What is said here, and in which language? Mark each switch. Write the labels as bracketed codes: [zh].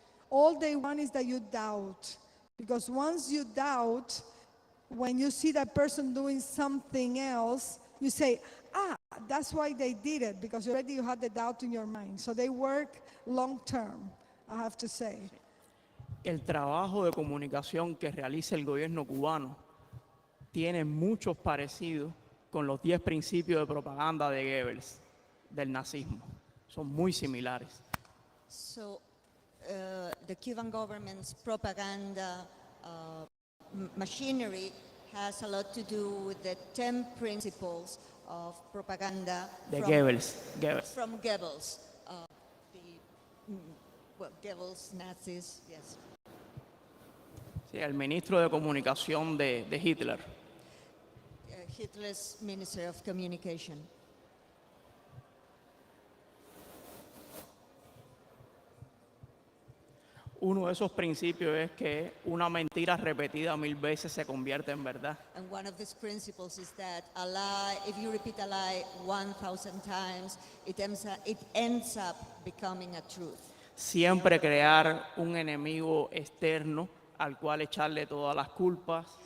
[en] All they want is that you doubt, because once you doubt, when you see that person doing something else, you say, that's why they did it, because already you had the doubt in your mind. So they work long term, I have to say. [es] El trabajo de comunicación que realiza el gobierno cubano tiene muchos parecidos con los 10 principios de propaganda de Goebbels, del nazismo. Son muy similares. [en] So, the Cuban government's propaganda machinery has a lot to do with the 10 principles of propaganda [es] De [en] from Goebbels. From Goebbels. Goebbels, Nazis, yes. [es] Sí, el ministro de comunicación de Hitler. [en] Hitler's Minister of Communication. [es] Uno de esos principios es que una mentira repetida 1000 veces se convierte en verdad. [en] And one of these principles is that a lie, if you repeat a lie 1,000 times, it ends up becoming a truth. [es] Siempre crear un enemigo externo al cual echarle todas las culpas.